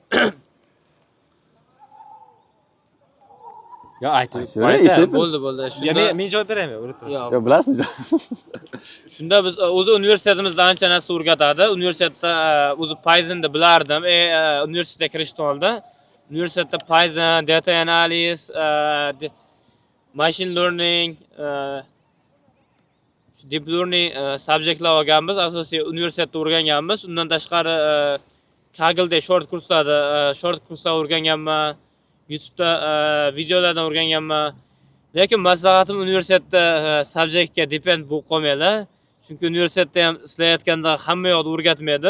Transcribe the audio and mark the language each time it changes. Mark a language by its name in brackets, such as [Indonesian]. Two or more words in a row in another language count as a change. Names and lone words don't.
[Uzbek] Yo, aytib. Bo'ldi. Shunda men javob beraymi? Yo, bilasizmi? Shunda biz o'zi universitetimizda ancha narsa o'rgatadi. Universitetda o'zi Pythonni bilardim. Universitetga kirishdan oldin universitetda [English] Python, data analysis, machine learning, deep learning [Uzbek] subjektlar olganmiz. Asosiy universitetda o'rganganmiz. Undan tashqari Kaggle'da short kurslar o'rganganman. YouTube'da videolardan o'rganganman. Lekin maslahatim universitetda subjektga depend bo'lib qolmanglar. Chunki universitetda ham ishlayotganda hamma yoqda o'rgatmaydi.